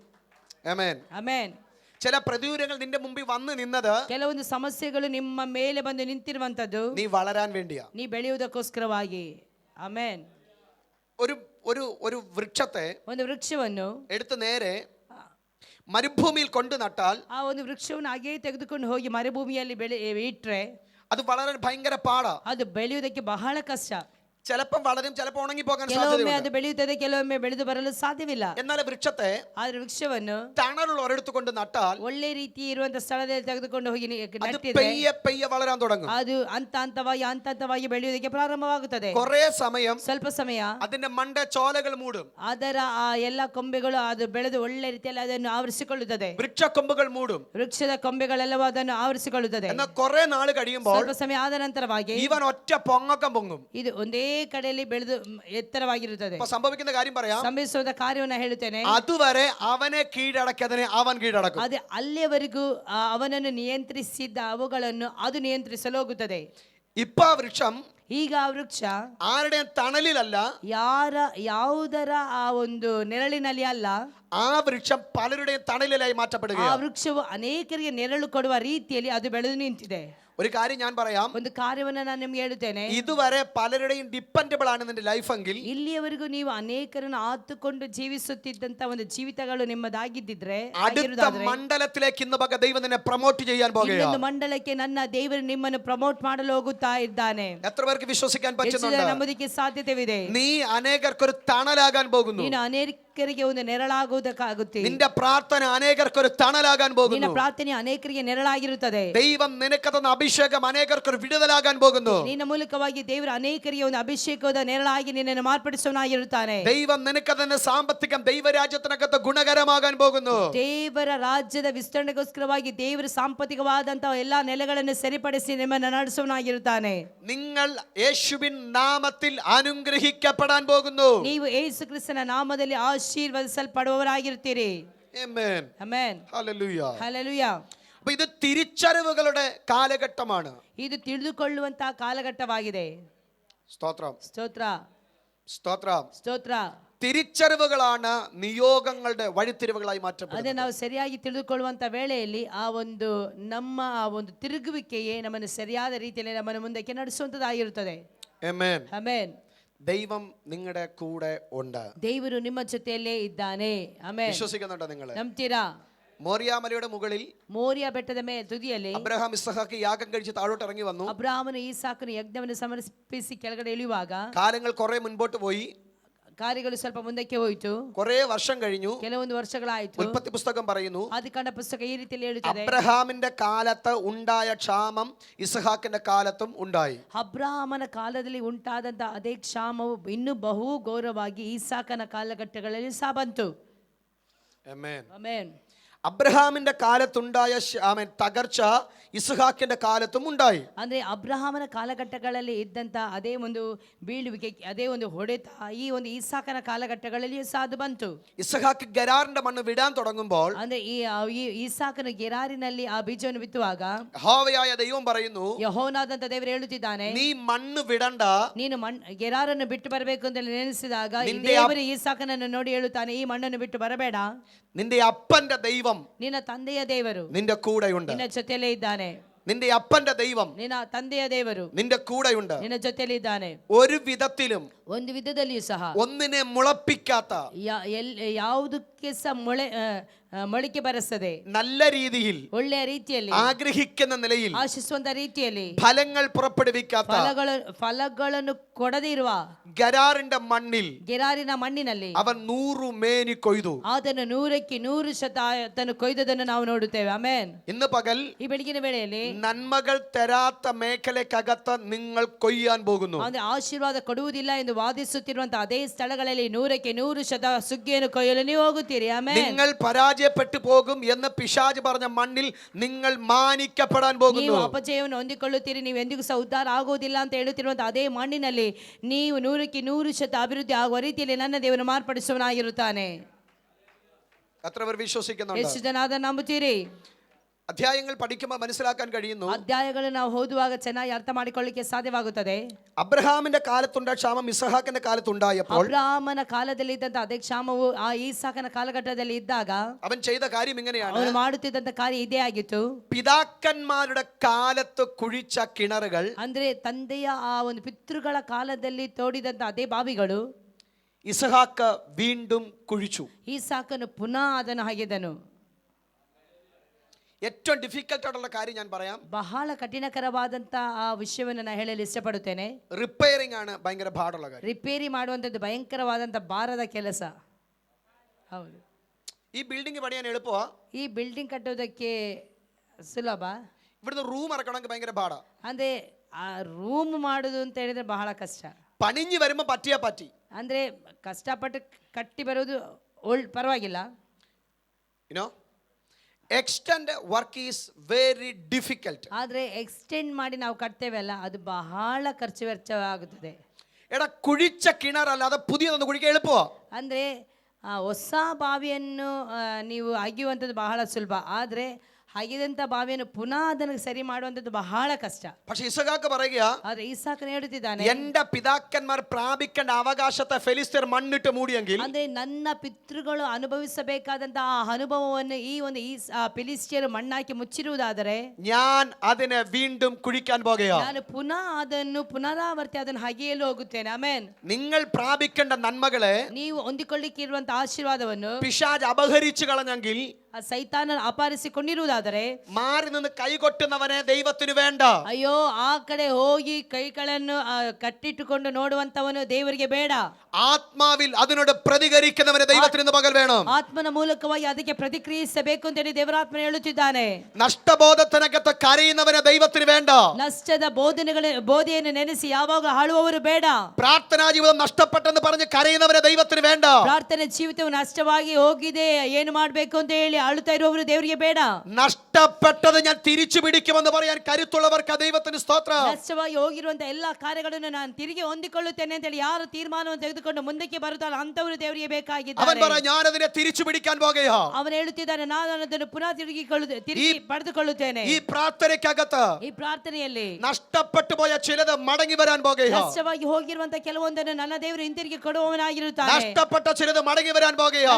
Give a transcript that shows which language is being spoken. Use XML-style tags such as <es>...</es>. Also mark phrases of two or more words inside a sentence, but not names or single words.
<ml>ആമേൻ.</ml> <kn>ಆಮೆನ್.</kn> <ml>ചില പ്രതികൂലങ്ങൾ നിന്റെ മുമ്പിൽ വന്ന് നിന്നത്</ml> <kn>ಕೆಲವೊಂದು ಸಮಸ್ಯೆಗಳು ನಿಮ್ಮ ಮೇಲೆ ಬಂದು ನಿಂತಿರುವಂತದ್ದು</kn> <ml>നീ വളരാൻ വേണ്ടിയാ.</ml> <kn>ನೀ ಬೆಳೆಯುವುದಕ್ಕೋಸ್ಕರವಾಗಿ. ಆಮೆನ್.</kn> <ml>ഒരു ഒരു ഒരു വൃക്ഷത്തെ</ml> <kn>ಒಂದು ವೃಕ್ಷವನ್ನು</kn> <ml>എടുത്ത് നേരെ മരുഭൂമിയിൽ കൊണ്ടു നട്ടാൽ</ml> <kn>ಆ ಒಂದು ವೃಕ್ಷವನ್ನು ಹಾಗೆಯೇ ತೆಗೆದುಕೊಂಡು ಹೋಗಿ ಮರುಭೂಮಿಯಲ್ಲಿ ಇಟ್ರೆ</kn> <ml>അത് വളരാൻ ഭയങ്കര പാടാ.</ml> <kn>ಅದು ಬೆಳೆಯುವುದಕ್ಕೆ ಬಹಳ ಕಷ್ಟ.</kn> <ml>ചിലപ്പം വളരും, ചിലപ്പോൾ ഉണങ്ങി പോകാൻ</ml> <kn>ಕೆಲವೊಮ್ಮೆ</kn> <ml>സാധ്യതയുണ്ട്.</ml> <kn>ಅದು ಬೆಳೆಯುತ್ತದೆ, ಕೆಲವೊಮ್ಮೆ ಬೆಳೆದು ಬರಲು ಸಾಧ್ಯವಿಲ್ಲ.</kn> <ml>എന്നാൽ വൃക്ഷത്തെ</ml> <kn>ಆದ್ರೆ ವೃಕ್ಷವನ್ನು</kn> <ml>തണലുള്ള ഒരിടത്ത് കൊണ്ട് നട്ടാൽ</ml> <kn>ಒಳ್ಳೆ ರೀತಿ ಇರುವಂತ ಸ್ಥಳದಲ್ಲಿ ತೆಗೆದುಕೊಂಡು ಹೋಗಿ</kn> <ml>അത്</ml> <kn>ನಟ್ಟಿದ್ರೆ</kn> <ml>പെയ്യെ പെയ്യെ വളരാൻ തുടങ്ങും.</ml> <kn>ಅದು ಹಂತವಾಗಿ ಬೆಳೆಯುವುದಕ್ಕೆ ಪ್ರಾರಂಭವಾಗುತ್ತದೆ.</kn> <ml>കുറേ സമയം</ml> <kn>ಸ್ವಲ್ಪ ಸಮಯ</kn> <ml>അതിന്റെ മണ്ട ചോലകൾ മൂടും.</ml> <kn>ಅದರ ಆ ಎಲ್ಲ ಕೊಂಬೆಗಳು ಅದು ಬೆಳೆದು ಒಳ್ಳೆ ರೀತಿಯಲ್ಲಿ ಅದನ್ನು ಆವರಿಸಿಕೊಳ್ಳುತ್ತದೆ.</kn> <ml>വൃക്ഷക്കൊമ്പുകൾ മൂടും.</ml> <kn>ವೃಕ್ಷದ ಕೊಂಬೆಗಳೆಲ್ಲವೂ ಅದನ್ನು ಆವರಿಸಿಕೊಳ್ಳುತ್ತದೆ.</kn> <ml>എന്നാൽ കുറെ നാൾ കഴിയുമ്പോൾ</ml> <kn>ಸ್ವಲ್ಪ ಸಮಯ ಆದ ನಂತರವಾಗಿ</kn> <ml>ഇവൻ ഒറ്റ പൊങ്ങക്കം പൊങ്ങും.</ml> <kn>ಇದು ಒಂದೇ ಕಡೆಯಲ್ಲಿ ಬೆಳೆದು ಎತ್ತರವಾಗಿರುತ್ತದೆ.</kn> <ml>അപ്പൊ സംഭവിക്കുന്ന കാര്യം പറയാം.</ml> <kn>ಸಂಭವಿಸುವ ಕಾರ್ಯವನ್ನು ಹೇಳುತ್ತೇನೆ.</kn> <ml>അതുവരെ അവനെ കീഴടക്കിയതിനെ അവൻ കീഴടക്കും.</ml> <kn>ಅದೇ ಅಲ್ಲಿಯವರೆಗೂ ಅವನನ್ನು ನಿಯಂತ್ರಿಸಿದ್ದ ಅವುಗಳನ್ನು ಅದು ನಿಯಂತ್ರಿಸಲು ಹೋಗುತ್ತದೆ.</kn> <ml>ഇപ്പൊ ആ വൃക്ഷം</ml> <kn>ಈಗ ಆ ವೃಕ್ಷ</kn> <ml>ആരുടെയും തണലിലല്ല,</ml> <kn>ಯಾವುದರ ಆ ಒಂದು ನೆರಳಿನಲ್ಲಿ ಅಲ್ಲ,</kn> <ml>ആ വൃക്ഷം പലരുടെയും തണലിലായി</ml> <kn>ಆ</kn> <ml>മാറ്റപ്പെടുകയാണ്.</ml> <kn>ವೃಕ್ಷವು ಅನೇಕರಿಗೆ ನೆರಳು ಕೊಡುವ ರೀತಿಯಲ್ಲಿ ಅದು ಬೆಳೆದು ನಿಂತಿದೆ.</kn> <ml>ഒരു കാര്യം ഞാൻ പറയാം.</ml> <kn>ಒಂದು ಕಾರ್ಯವನ್ನು ನಾನು ನಿಮ್ಗೆ ಹೇಳುತ್ತೇನೆ.</kn> <ml>ഇതുവരെ പലരുടെയും ഡിപ്പെൻഡബിൾ ആണ് നിന്റെ ലൈഫ് എങ്കിൽ,</ml> <kn>ಇಲ್ಲಿಯವರೆಗೂ ನೀವು ಅನೇಕರನ್ನು ಆತುಕೊಂಡು ಜೀವಿಸುತ್ತಿದ್ದಂತ ಒಂದು ಜೀವಿತಗಳು ನಿಮ್ಮದಾಗಿದ್ದಿದ್ರೆ,</kn> <ml>അടുത്ത മണ്ഡലത്തിലേക്ക് ഇന്ന് പക ദൈവം നിന്നെ പ്രൊമോട്ട് ചെയ്യാൻ</ml> <kn>ಇನ್ನೊಂದು</kn> <ml>പോകുകയാണ്.</ml> <kn>ಮಂಡಲಕ್ಕೆ ನನ್ನ ದೇವರು ನಿಮ್ಮನ್ನು ಪ್ರಮೋಟ್ ಮಾಡಲು ಹೋಗುತ್ತಾ ಇದ್ದಾನೆ.</kn> <ml>എത്ര പേർക്ക് വിശ്വസിക്കാൻ</ml> <kn>ಹೆಚ್ಚು ಜನ</kn> <ml>പറ്റുന്നുണ്ട്?</ml> <kn>ನಂಬುವುದಕ್ಕೆ ಸಾಧ್ಯತೆವಿದೆ.</kn> <ml>നീ അനേകർക്കൊരു തണലാകാൻ പോകുന്നു.</ml> <kn>ನೀನು ಅನೇಕರಿಗೆ ಒಂದು ನೆರಳಾಗುವುದಕ್ಕಾಗುತ್ತೆ.</kn> <ml>നിന്റെ പ്രാർത്ഥന അനേകർക്കൊരു തണലാകാൻ</ml> <kn>ನಿನ್ನ</kn> <ml>പോകുന്നു.</ml> <kn>ಪ್ರಾರ್ಥನೆ ಅನೇಕರಿಗೆ ನೆರಳಾಗಿರುತ್ತದೆ.</kn> <ml>ദൈവം നിനക്ക് തന്ന അഭിഷേകം അനേകർക്കൊരു വിടുതലാകാൻ പോകുന്നു.</ml> <kn>ನಿನ್ನ ಮೂಲಕವಾಗಿ ದೇವರು ಅನೇಕರಿಗೆ ಒಂದು ಅಭಿಷೇಕದ ನೆರಳಾಗಿ ನಿನ್ನನ್ನು ಮಾರ್ಪಡಿಸುವನಾಗಿರುತ್ತಾನೆ.</kn> <ml>ദൈവം നിനക്ക് തന്നെ സാമ്പത്തികം ദൈവരാജ്യത്തിനകത്ത് ഗുണകരമാകാൻ പോകുന്നു.</ml> <kn>ದೇವರ ರಾಜ್ಯದ ವಿಸ್ತರಣೆಗೋಸ್ಕರವಾಗಿ ದೇವರು ಸಾಂಪತ್ತಿಕವಾದಂತಹ ಎಲ್ಲಾ ನೆಲೆಗಳನ್ನು ಸರಿಪಡಿಸಿ ನಿಮ್ಮನ್ನು ನಡೆಸುವನಾಗಿರುತ್ತಾನೆ.</kn> <ml>നിങ്ങൾ യേശുവിൻ നാമത്തിൽ അനുഗ്രഹിക്കപ്പെടാൻ പോകുന്നു.</ml> <kn>ನೀವು ಯೇಸು ಕ್ರಿಸ್ತನ ನಾಮದಲ್ಲಿ ಆಶೀರ್ವದಿಸಲ್ಪಡುವವರಾಗಿರುತ್ತೀರಿ.</kn> <ml>ആമേൻ.</ml> <kn>ಆಮೆನ್.</kn> <ml>ഹല്ലേലൂയ.</ml> <kn>ಹಲ್ಲೆಲೂಯಾ.</kn> <ml>അപ്പൊ ഇത് തിരിച്ചറിവുകളുടെ കാലഘട്ടമാണ്.</ml> <kn>ಇದು ತಿಳಿದುಕೊಳ್ಳುವಂತಹ ಕಾಲಘಟ್ಟವಾಗಿದೆ.</kn> <ml>സ്തോത്രം,</ml> <kn>ಸ್ತೋತ್ರ,</kn> <ml>സ്തോത്രം.</ml> <kn>ಸ್ತೋತ್ರ.</kn> <ml>തിരിച്ചറിവുകളാണ് നിയോഗങ്ങളുടെ വഴിത്തിരിവുകളായി</ml> <kn>ಅದೇ</kn> <ml>മാറ്റപ്പെടുന്നത്.</ml> <kn>ನಾವು ಸರಿಯಾಗಿ ತಿಳಿದುಕೊಳ್ಳುವಂತ ವೇಳೆಯಲ್ಲಿ ನಮ್ಮ ಆ ಒಂದು ತಿರುಗುವಿಕೆಯೇ ನಮ್ಮನ್ನು ಸರಿಯಾದ ರೀತಿಯಲ್ಲಿ ನಮ್ಮನ್ನು ಮುಂದಕ್ಕೆ ನಡೆಸುವಂತದ್ದಾಗಿರುತ್ತದೆ.</kn> <ml>ആമേൻ.</ml> <kn>ಆಮೆನ್.</kn> <ml>ദൈവം നിങ്ങളുടെ കൂടെ ഉണ്ട്.</ml> <kn>ದೇವರು ನಿಮ್ಮ ಜೊತೆಯಲ್ಲೇ ಇದ್ದಾನೆ. ಆಮೆನ್.</kn> <ml>വിശ്വസിക്കുന്നുണ്ടോ നിങ്ങൾ?</ml> <kn>ನಂಬ್ತೀರಾ?</kn> <ml>മോറിയാമലയുടെ മുകളിൽ</ml> <kn>ಮೋರಿಯ ಬೆಟ್ಟದ ತುದಿಯಲ್ಲಿ</kn> <ml>അബ്രഹാം ഇസ്ഹാക്ക് യാഗം കഴിച്ച് താഴോട്ട് ഇറങ്ങി വന്നു.</ml> <kn>ಅಬ್ರಾಹ್ಮನು ಈಸಾಕನು ಯಜ್ಞವನ್ನು ಸಮರ್ಪಿಸಿ ಕೆಳಗಡೆ ಇಳಿಯುವಾಗ</kn> <ml>കാലങ്ങൾ കുറെ മുൻപോട്ട് പോയി.</ml> <kn>ಕಾರ್ಯಗಳು ಸ್ವಲ್ಪ ಮುಂದಕ್ಕೆ ಹೋಯಿತು.</kn> <ml>കുറെ വർഷം കഴിഞ്ഞു.</ml> <kn>ಕೆಲವೊಂದು ವರ್ಷಗಳಾಯಿತು.</kn> <ml>ഉൽപ്പത്തി പുസ്തകം പറയുന്നു,</ml> <kn>ಆದಿಕಾಂಡ ಪುಸ್ತಕ ಈ ರೀತಿಯಲ್ಲಿ ಹೇಳುತ್ತದೆ,</kn> <ml>അബ്രഹാമിന്റെ കാലത്ത് ഉണ്ടായ ക്ഷാമം ഇസ്ഹാക്കിന്റെ കാലത്തും ഉണ്ടായി.</ml> <kn>ಅಬ್ರಹಾಮನ ಕಾಲದಲ್ಲಿ ಉಂಟಾದಂತ ಅದೇ ಕ್ಷಾಮವು ಇನ್ನೂ ಬಹು ಘೋರವಾಗಿ ಈಸಾಕನ ಕಾಲಘಟ್ಟಗಳಲ್ಲಿ ಸಹ ಬಂತು.</kn> <ml>ആമേൻ.</ml> <kn>ಆಮೆನ್.</kn> <ml>അബ്രഹാമിന്റെ കാലത്തുണ്ടായ തകർച്ച ഇസ്ഹാക്കിന്റെ കാലത്തും ഉണ്ടായി.</ml> <kn>ಅಂದ್ರೆ ಅಬ್ರಹಾಮನ ಕಾಲಘಟ್ಟಗಳಲ್ಲಿ ಇದ್ದಂತ ಅದೇ ಒಂದು ಬೀಳುವಿಕೆ, ಅದೇ ಒಂದು ಹೊಡೆತ ಈ ಒಂದು ಈಸಾಕನ ಕಾಲಘಟ್ಟಗಳಲ್ಲಿಯೂ ಸಹ ಅದು ಬಂತು.</kn> <ml>ഇസ്ഹാക്ക് ഗരാറിന്റെ മണ്ണ് വിടാൻ തുടങ്ങുമ്പോൾ</ml> <kn>ಅಂದ್ರೆ ಈ ಈಸಾಕನ ಗೆರಾರಿನಲ್ಲಿ ಆ ಬೀಜವನ್ನು ಬಿತ್ತುವಾಗ</kn> <ml>യഹോവയായ ദൈവം പറയുന്നു,</ml> <kn>ಯೆಹೋವನಾದಂತ ದೇವರು ಹೇಳುತ್ತಿದ್ದಾನೆ,</kn> <ml>നീ മണ്ണ് വിടണ്ട,</ml> <kn>ನೀನು ಗೆರಾರನ್ನು ಬಿಟ್ಟು ಬರಬೇಕು ಅಂತ ನೆನೆಸಿದಾಗ ಈ ನಿಂದೆ ದೇವರು ಈಸಾಕನನ್ನು ನೋಡಿ ಹೇಳುತ್ತಾನೆ, ಈ ಮಣ್ಣನ್ನು ಬಿಟ್ಟು ಬರಬೇಡ,</kn> <ml>നിന്റെ അപ്പന്റെ ദൈവം</ml> <kn>ನಿನ್ನ ತಂದೆಯ ದೇವರು</kn> <ml>നിന്റെ കൂടെയുണ്ട്.</ml> <kn>ನಿನ್ನ ಜೊತೆಯಲ್ಲೇ ಇದ್ದಾನೆ.</kn> <ml>നിന്റെ അപ്പന്റെ ദൈവം</ml> <kn>ನಿನ್ನ ತಂದೆಯ ದೇವರು</kn> <ml>നിന്റെ കൂടെയുണ്ട്.</ml> <kn>ನಿನ್ನ ಜೊತೆಯಲ್ಲಿ ಇದ್ದಾನೆ.</kn> <ml>ഒരു വിധത്തിലും</ml> <kn>ಒಂದು ವಿಧದಲ್ಲಿಯೂ ಸಹ</kn> <ml>ഒന്നിനെ മുളപ്പിക്കാത്ത</ml> <kn>ಯಾವುದಕ್ಕೆ ಸಹ ಮೊಳಕೆ ಬರೆಸದೆ</kn> <ml>നല്ല രീതിയിൽ</ml> <kn>ಒಳ್ಳೆಯ ರೀತಿಯಲ್ಲಿ</kn> <ml>ആഗ്രഹിക്കുന്ന നിലയിൽ</ml> <kn>ಆಶಿಸುವಂತ ರೀತಿಯಲ್ಲಿ</kn> <ml>ഫലങ്ങൾ പുറപ്പെടുവിക്കാത്ത</ml> <kn>ಫಲಗಳನ್ನು ಕೊಡದೇ ಇರುವ</kn> <ml>ഗരാറിന്റെ മണ്ണിൽ</ml> <kn>ಗೆರಾರಿನ ಮಣ್ಣಿನಲ್ಲಿ</kn> <ml>അവൻ 100 മേനി കൊയ്തു.</ml> <kn>ಅದನ್ನು 100% ಕೊಯ್ದದನ್ನು ನಾವು ನೋಡುತ್ತೇವೆ. ಆಮೆನ್.</kn> <ml>ഇന്ന് പകൽ</ml> <kn>ಈ ಬೆಳಗಿನ ವೇಳೆಯಲ್ಲಿ</kn> <ml>നന്മകൾ തരാത്ത മേഖലക്കകത്ത് നിങ്ങൾ കൊയ്യാൻ പോകുന്നു.</ml> <kn>ಅಂದ್ರೆ ಆಶೀರ್ವಾದ ಕೊಡುವುದಿಲ್ಲ ಎಂದು ವಾದಿಸುತ್ತಿರುವಂತಹ ಅದೇ ಸ್ಥಳಗಳಲ್ಲಿ 100% ಸುಗ್ಗಿಯನ್ನು ಕೊಯ್ಯಲು ನೀವು ಹೋಗುತ್ತೀರಿ. ಆಮೆನ್.</kn> <ml>നിങ്ങൾ പരാജയപ്പെട്ടു പോകും എന്ന് പിശാച് പറഞ്ഞ മണ്ണിൽ നിങ്ങൾ മാനിക്കപ്പെടാൻ പോകുന്നു.</ml> <kn>ನೀವು ಅಪಜಯವನ್ನು ಹೊಂದಿಕೊಳ್ಳುತ್ತೀರಿ, ನೀವು ಎಂದಿಗೂ ಸಹ ಉದ್ಧಾರ ಆಗುವುದಿಲ್ಲ ಅಂತ ಹೇಳುತ್ತಿರುವಂತಹ ಅದೇ ಮಣ್ಣಿನಲ್ಲಿ ನೀವು 100% ಅಭಿವೃದ್ಧಿ ಆಗುವ ರೀತಿಯಲ್ಲಿ ನನ್ನ ದೇವರು ಮಾರ್ಪಡಿಸುವನಾಗಿರುತ್ತಾನೆ.</kn> <ml>എത്ര പേർ വിശ്വസിക്കുന്നുണ്ട്?</ml> <kn>ಎಷ್ಟು ಜನ ಅದನ್ನು ನಂಬುತ್ತೀರಿ?</kn> <ml>അധ്യായങ്ങൾ പഠിക്കുമ്പോൾ മനസ്സിലാക്കാൻ കഴിയുന്നു,</ml> <kn>ಅಧ್ಯಾಯಗಳನ್ನು ನಾವು ಓದುವಾಗ ಚೆನ್ನಾಗಿ ಅರ್ಥ ಮಾಡಿಕೊಳ್ಳಿಕ್ಕೆ ಸಾಧ್ಯವಾಗುತ್ತದೆ.</kn> <ml>അബ്രഹാമിന്റെ കാലത്തുണ്ടായ ക്ഷാമം ഇസ്ഹാക്കിന്റെ കാലത്തുണ്ടായപ്പോൾ</ml> <kn>ಅಬ್ರಹಾಮನ ಕಾಲದಲ್ಲಿ ಇದ್ದಂತ ಅದೇ ಕ್ಷಾಮವು ಆ ಈಸಾಕನ ಕಾಲಘಟ್ಟದಲ್ಲಿ ಇದ್ದಾಗ</kn> <ml>അവൻ ചെയ്ത കാര്യം ഇങ്ങനെയാണ്.</ml> <kn>ಅವನು ಮಾಡುತ್ತಿದ್ದಂತ ಕಾರ್ಯ ಇದೇ ಆಗಿತ್ತು.</kn> <ml>പിതാക്കന്മാരുടെ കാലത്ത് കുഴിച്ച കിണറുകൾ,</ml> <kn>ಅಂದ್ರೆ ತಂದೆಯ ಆ ಒಂದು ಪಿತೃಗಳ ಕಾಲದಲ್ಲಿ ತೋಡಿದಂತ ಅದೇ ಬಾವಿಗಳು</kn> <ml>ഇസ്ഹാക്ക് വീണ്ടും കുഴിച്ചു.</ml> <kn>ಈಸಾಕನು ಪುನಃ ಅದನ್ನು ಹಾಗೆದನು.</kn> <ml>ഏറ്റവും ഡിഫിക്കൽട്ട് ആയിട്ടുള്ള കാര്യം ഞാൻ പറയാം.</ml> <kn>ಬಹಳ ಕಠಿಣಕರವಾದಂತ ಆ ವಿಷಯವನ್ನು ನಾನು ಹೇಳಲು ಇಷ್ಟಪಡುತ್ತೇನೆ.</kn> <ml>റിപ്പയറിംഗ് ആണ് ഭയങ്കര പാടുള്ള കാര്യം.</ml> <kn>ರಿಪೇರಿ ಮಾಡುವಂಥದ್ದು ಭಯಂಕರವಾದಂತ ಭಾರದ ಕೆಲಸ. ಹೌದು.</kn> <ml>ഈ ബിൽഡിംഗ് പണിയാൻ എളുപ്പമാ.</ml> <kn>ಈ ಬಿಲ್ಡಿಂಗ್ ಕಟ್ಟೋದಕ್ಕೆ ಸುಲಭ.</kn> <ml>ഇവിടുന്ന് റൂം ഇറക്കണമെങ്കിൽ ഭയങ്കര പാടാ.</ml> <kn>ಅಂದ್ರೆ ಆ ರೂಮ್ ಮಾಡುದು ಅಂತ ಹೇಳಿದ್ರೆ ಬಹಳ ಕಷ್ಟ.</kn> <ml>പണിഞ്ഞു വരുമ്പോൾ പറ്റിയാ പറ്റി.</ml> <kn>ಅಂದ್ರೆ ಕಷ್ಟಪಟ್ಟು ಕಟ್ಟಿ ಬರೋದು ಪರವಾಗಿಲ್ಲ.</kn> <en>you know extend work is very difficult.</en> <kn>ಆದ್ರೆ ಎಕ್ಸ್ಟೆಂಡ್ ಮಾಡಿ ನಾವು ಕಟ್ತೇವಲ್ಲ, ಅದು ಬಹಳ ಖರ್ಚು ವೆಚ್ಚವಾಗುತ್ತದೆ.</kn> <ml>എടാ കുഴിച്ച കിണറല്ലാതെ പുതിയതൊന്ന് കുഴിക്കാൻ എളുപ്പമാ.</ml> <kn>ಅಂದ್ರೆ ಹೊಸ ಬಾವಿಯನ್ನು ನೀವು ಅಗೆಯುವಂಥದ್ದು ಬಹಳ ಸುಲಭ, ಆದ್ರೆ ಹಾಗಿದಂತ ಬಾವಿಯನ್ನು ಪುನಃ ಅದನ್ನು ಸರಿ ಮಾಡುವಂಥದ್ದು ಬಹಳ ಕಷ್ಟ.</kn> <ml>പക്ഷേ ഇസ്ഹാക്ക് പറയുക,</ml> <kn>ಆದ್ರೆ ಈಸಾಕನು ಹೇಳುತ್ತಿದ್ದಾನೆ,</kn> <ml>എന്റെ പിതാക്കന്മാർ പ്രാപിക്കേണ്ട അവകാശത്തെ ഫെലിസ്ത്യർ മണ്ണിട്ട് മൂടിയെങ്കിൽ,</ml> <kn>ಅಂದ್ರೆ ನನ್ನ ಪಿತೃಗಳು ಅನುಭವಿಸಬೇಕಾದಂತಹ ಆ ಅನುಭವವನ್ನು ಈ ಒಂದು ಫಿಲಿಸ್ಟಿಯರು ಮಣ್ಣಾಕಿ ಮುಚ್ಚಿರುವುದಾದರೆ</kn> <ml>ഞാൻ അതിനെ വീണ്ടും കുഴിക്കാൻ പോകുകയാ.</ml> <kn>ನಾನು ಪುನಃ ಅದನ್ನು ಪುನರಾವರ್ತಿ ಅದನ್ನು ಹಗೆಯಲು ಹೋಗುತ್ತೇನೆ. ಆಮೆನ್.</kn> <ml>നിങ്ങൾ പ്രാപിക്കേണ്ട നന്മകളെ</ml> <kn>ನೀವು ಹೊಂದಿಕೊಳ್ಳಿಕ್ಕೆ ಇರುವಂತಹ ಆಶೀರ್ವಾದವನ್ನು</kn> <ml>പിശാച് അപഹരിച്ചു കളഞ്ഞെങ്കിൽ,</ml> <kn>ಸೈತಾನನು ಅಪಹರಿಸಿಕೊಂಡಿರುವುದಾದರೆ,</kn> <ml>മാറി നിന്ന് കൈകൊട്ടുന്നവനെ ദൈവത്തിന് വേണ്ട.</ml> <kn>ಅಯ್ಯೋ ಆ ಕಡೆ ಹೋಗಿ ಕೈಗಳನ್ನು ಕಟ್ಟಿಟ್ಟುಕೊಂಡು ನೋಡುವಂತವನು ದೇವರಿಗೆ ಬೇಡ.</kn> <ml>ആത്മാവിൽ അതിനോട് പ്രതികരിക്കുന്നവനെ ദൈവത്തിന് ഇന്ന് പകൽ വേണം.</ml> <kn>ಆತ್ಮನ ಮೂಲಕವಾಗಿ ಅದಕ್ಕೆ ಪ್ರತಿಕ್ರಿಯಿಸಬೇಕು ಅಂತ ಹೇಳಿ ದೇವರಾತ್ಮ ಹೇಳುತ್ತಿದ್ದಾನೆ.</kn> <ml>നഷ്ടബോധത്തിനകത്ത് കരയുന്നവനെ ദൈവത്തിന് വേണ്ട.</ml> <kn>ನಷ್ಟದ ಬೋಧೆಯನ್ನು ನೆನೆಸಿ ಯಾವಾಗ ಆಳುವವರು ಬೇಡ.</kn> <ml>പ്രാർത്ഥനാ ജീവിതം നഷ്ടപ്പെട്ടെന്ന് പറഞ്ഞ് കരയുന്നവനെ ദൈവത്തിന് വേണ്ട.</ml> <kn>ಪ್ರಾರ್ಥನೆ ಜೀವಿತವು ನಷ್ಟವಾಗಿ ಹೋಗಿದೆ, ಏನು ಮಾಡಬೇಕು ಅಂತ ಹೇಳಿ ಆಳುತ್ತಾ ಇರುವವರು ದೇವರಿಗೆ ಬೇಡ.</kn> <ml>നഷ്ടപ്പെട്ടത് ഞാൻ തിരിച്ചു പിടിക്കുമെന്ന് പറയാൻ കരുത്തുള്ളവർക്ക് ദൈവത്തിന് സ്തോത്രം.</ml> <kn>ನಷ್ಟವಾಗಿ ಹೋಗಿರುವಂತಹ ಎಲ್ಲಾ ಕಾರ್ಯಗಳನ್ನು ನಾನು ತಿರುಗಿ ಹೊಂದಿಕೊಳ್ಳುತ್ತೇನೆ ಅಂತ ಹೇಳಿ ಯಾರು ತೀರ್ಮಾನವನ್ನು ತೆಗೆದುಕೊಂಡು ಮುಂದಕ್ಕೆ ಬರುತ್ತಾರೆ ಅಂತವರು ದೇವರಿಗೆ</kn> <ml>അവൻ</ml> <kn>ಬೇಕಾಗಿದ್ದಾರೆ.</kn> <ml>പറ, ഞാൻ അതിനെ തിരിച്ചു പിടിക്കാൻ പോകുകയാ.</ml> <kn>ಅವನು ಹೇಳುತ್ತಿದ್ದಾನೆ, ನಾನು ಅದನ್ನು ಪುನಃ ತಿರುಗಿ ಪಡೆದುಕೊಳ್ಳುತ್ತೇನೆ.</kn> <ml>ഈ പ്രാർത്ഥനയ്ക്കകത്ത്</ml> <kn>ಈ ಪ್ರಾರ್ಥನೆಯಲ್ಲಿ</kn> <ml>നഷ്ടപ്പെട്ടു പോയ ചിലത് മടങ്ങി വരാൻ പോകുകയാ.</ml> <kn>ನಷ್ಟವಾಗಿ ಹೋಗಿರುವಂತಹ ಕೆಲವೊಂದನ್ನು ನನ್ನ ದೇವರು ಹಿಂತಿರುಗಿ ಕೊಡುವವನಾಗಿರುತ್ತಾನೆ.</kn> <ml>നഷ്ടപ്പെട്ട ചിലത് മടങ്ങി വരാൻ പോകുകയാ.</ml>